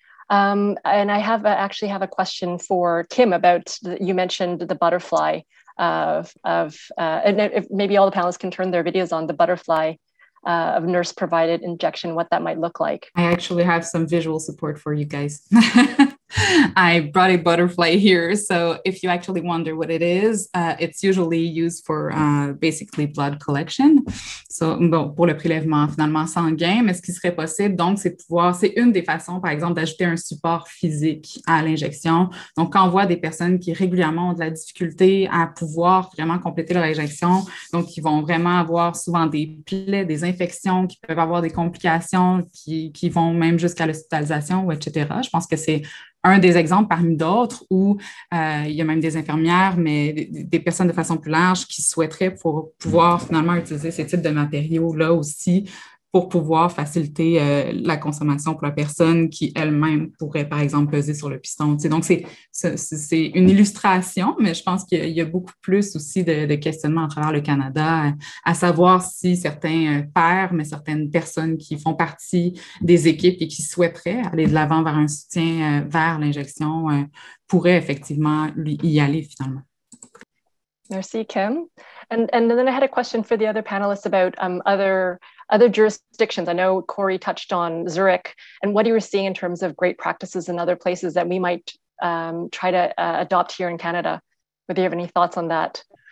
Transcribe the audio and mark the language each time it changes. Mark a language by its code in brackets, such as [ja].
[en] And I actually have a question for Kim about, you mentioned the butterfly and if maybe all the panelists can turn their videos on the butterfly of nurse-provided injection, what that might look like. I actually have some visual support for you guys. I brought a butterfly here. So if you actually wonder what it is, it's usually used for basically blood collection. [fr] So, bon, pour le prélèvement finalement sanguin, mais ce qui serait possible, donc, c'est une des façons, par exemple, d'ajouter un support physique à l'injection. Donc, quand on voit des personnes qui régulièrement ont de la difficulté à pouvoir vraiment compléter leur injection, donc, ils vont vraiment avoir souvent des plaies, des infections, qui peuvent avoir des complications qui vont même jusqu'à l'hospitalisation, ou etc. Je pense que c'est un des exemples parmi d'autres où il y a même des infirmières, mais des personnes de façon plus large qui souhaiteraient pour pouvoir finalement utiliser ces types de matériaux-là aussi pour pouvoir faciliter la consommation pour la personne qui elle-même pourrait, par exemple, peser sur le piston. Tu sais, donc, c'est une illustration, mais je pense qu'il y a beaucoup plus aussi de questionnements à travers le Canada, à savoir si certains pairs, mais certaines personnes qui font partie des équipes et qui souhaiteraient aller de l'avant vers un soutien vers l'injection pourraient effectivement y aller finalement. Merci, Kim. [en] And then I had a question for the other panelists about other jurisdictions. I know Corey touched on Zurich, and what you were seeing in terms of great practices in other places that we might try to adopt here in Canada. Whether you have any thoughts on that?